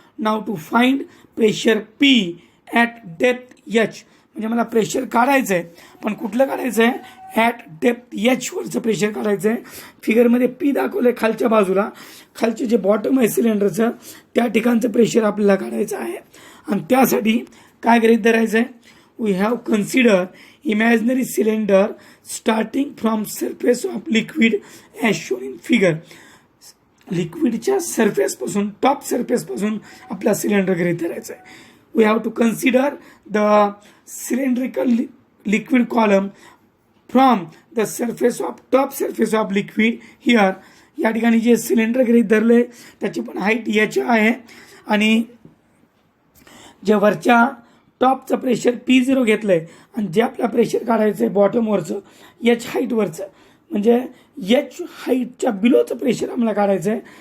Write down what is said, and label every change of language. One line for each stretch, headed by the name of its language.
English: now to find pressure p at depth h,
Marathi: म्हणजे मला pressure काढायचं आहे, पण कुठलं काढायचं आहे. ॲट डेप्थ एचवरचं प्रेशर काढायचं आहे. फिगरमध्ये पी दाखवलं आहे खालच्या बाजूला. खालचे जे बॉटम आहे सिलेंडरचं त्या ठिकाणचं प्रेशर आपल्याला काढायचं आहे. आणि त्यासाठी काय गृहीत धरायचं आहे.
English: We have consider imaginary cylinder starting from surface of liquid as shown in figure.
Marathi: लिक्विडच्या सरफेसपासून top सरफेसपासून आपला सिलेंडर गृहीत धरायचं आहे.
English: We have to consider the cylindrical liquid column from the top surface of liquid here.
Marathi: या ठिकाणी जे cylinder गृहीत धरले त्याची पण हाईट एच आहे आणि जे वरच्या टॉपचं प्रेशर P0 घेतलं आहे आणि जे आपला प्रेशर काढायचं आहे बॉटमवरचं एच हाईटवरचं, म्हणजे एच हाईटच्या बिलोचं प्रेशर आम्हाला काढायचं आहे.